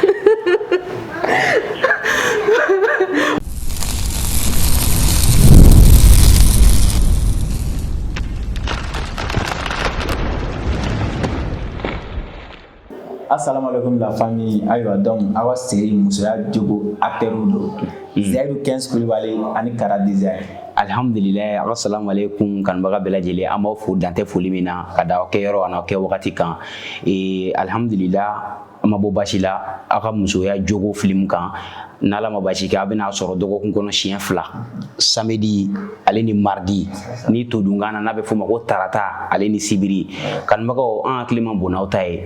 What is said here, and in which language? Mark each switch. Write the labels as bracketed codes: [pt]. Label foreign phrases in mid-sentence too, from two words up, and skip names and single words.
[ar] السلام عليكم [fr] la famille. [bm] Ayiwa donc awa série musoya jogo acteur do. Zaidu 15 Kulibali ani Kara Design. Alhamdulillah, [ar] السلام عليكم [bm] kanbaga bɛɛ lajɛlen an b'aw fo dantɛ foli min na ka da aw kɛ yɔrɔ ani aw kɛ wagati kan. Alhamdulillah an ma bɔ basi la aw ka musoya jogo film kan n'ala ma basi kɛ a bɛna sɔrɔ dɔgɔkun kɔnɔ siɲɛ 2 samedi ale ni mardi ni todunkan na n'a bɛ fɔ ma ko tarata ale ni sibiri kanbagaw an hakili ma bon n'aw ta ye.